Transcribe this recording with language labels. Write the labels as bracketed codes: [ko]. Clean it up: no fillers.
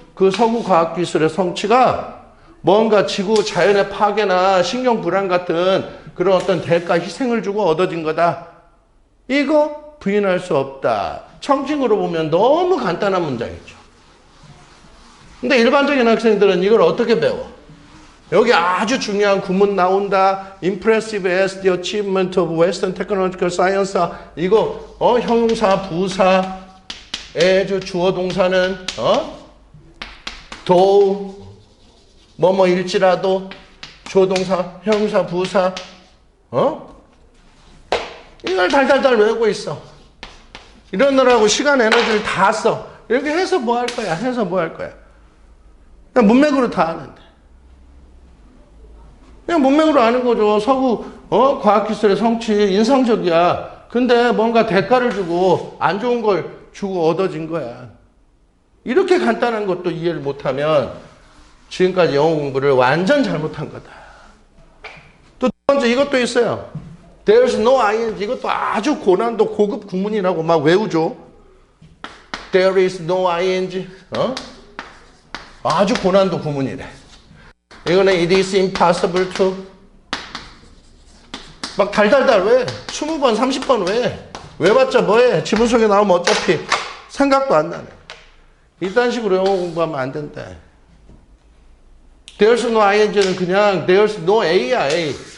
[ko] 그 서구 과학기술의 성취가 뭔가 지구 자연의 파괴나 신경 불안 같은 그런 어떤 대가 희생을 주고 얻어진 거다. 이거 부인할 수 없다. 청중으로 보면 너무 간단한 문장이죠. 근데 일반적인 학생들은 이걸 어떻게 배워? 여기 아주 중요한 구문 나온다. [en] Impressive as the achievement of Western technological science. [ko] 이거 형용사, 부사, as 주어 동사는 though 뭐뭐일지라도 주어 동사, 형용사, 부사. 이걸 달달달 외우고 있어. 이러느라고 시간 에너지를 다 써. 이렇게 해서 뭐 할 거야? 그냥 문맥으로 다 아는데. 그냥 문맥으로 아는 거죠. 서구 과학기술의 성취 인상적이야. 근데 뭔가 대가를 주고 안 좋은 걸 주고 얻어진 거야. 이렇게 간단한 것도 이해를 못하면 지금까지 영어 공부를 완전 잘못한 거다. 또 두 번째 이것도 있어요. [en] There's no ing. [ko] 이것도 아주 고난도 고급 구문이라고 막 외우죠. [en] There is no ing. [ko] 아주 고난도 구문이래. [en] 이거는 it is impossible to. [ko] 막 달달달 왜? 20번, 30번 왜? 외봤자 뭐해? 지문 속에 나오면 어차피 생각도 안 나네. 이딴 식으로 영어 공부하면 안 된다. [en] There's no ing는 그냥 there's no a야, a.